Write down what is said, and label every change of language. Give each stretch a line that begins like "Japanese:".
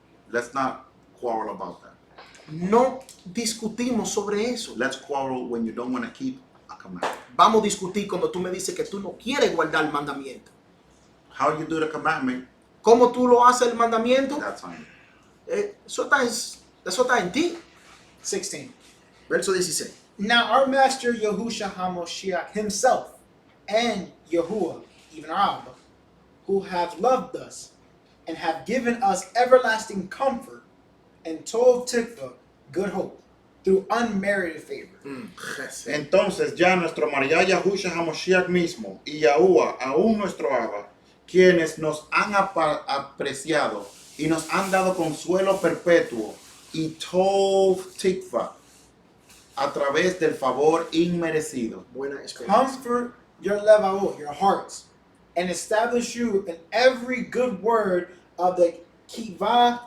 English: Let's not quarrel about that.
Spanish: No discutimos sobre eso.
English: Let's quarrel when you don't want to keep a commandment.
Spanish: Vamos a discutir cuando tú me dices que tú no quieres guardar el mandamiento.
English: How you do the commandment,
Spanish: ¿Cómo tú lo haces el mandamiento?
English: that's on you.
Spanish: Eso está en ti.
English: 16.
Spanish: Verso 16.
English: Now our master Yahusha HaMoshiach himself and Yahuwah, even our Abba, who have loved us and have given us everlasting comfort and Tov Tikva, good hope, through unmerited favor.
Spanish: Entonces ya nuestro María Yahushua HaMoshiach mismo y Yahuwah, aún nuestro Abba, quienes nos han apreciado y nos han dado consuelo perpetuo y Tov Tikva a través del favor inmerecido. Buena experiencia.
English: Comfort your levavot, your hearts, and establish you in every good word of the Kivah